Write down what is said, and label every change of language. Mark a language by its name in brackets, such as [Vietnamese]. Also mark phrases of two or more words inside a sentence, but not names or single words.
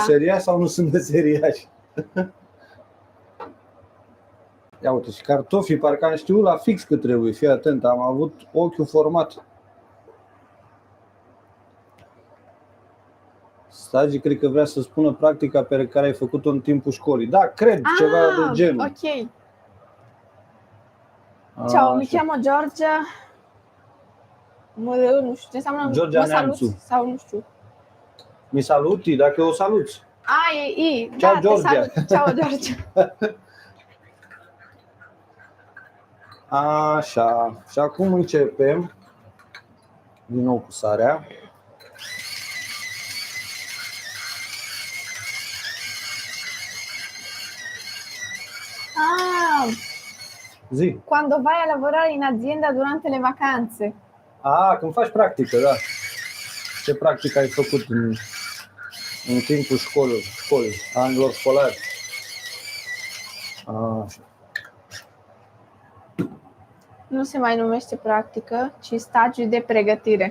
[Romanian] meseriași sau nu sunt meseriași? Ia uite, și cartofii, parcă am știut la fix cât trebuie, fii atent, am avut ochiul format. Stagi, cred că vrea să spună practica pe care ai făcut-o în timpul școlii. Da, cred, ceva de genul. [Italian] Ok. Ciao, mi chiamo Giorgia. [Romanian] Nu știu ce înseamnă. Georgia mă salut Neamțu. sau nu știu. [Italian] Mi saluti, [Romanian] dacă o saluți. E I. Ciao, Da, Georgia. te salut. Ciao, Georgia. Așa, și acum începem din nou cu sarea. Zi. [Italian] Quando vai a lavorare in azienda durante le vacanze. [Romanian] Când faci practică, da. Ce practică ai făcut în timpul școlii, anilor școlari? Așa. Nu se mai numește practică, ci stagiu de pregătire.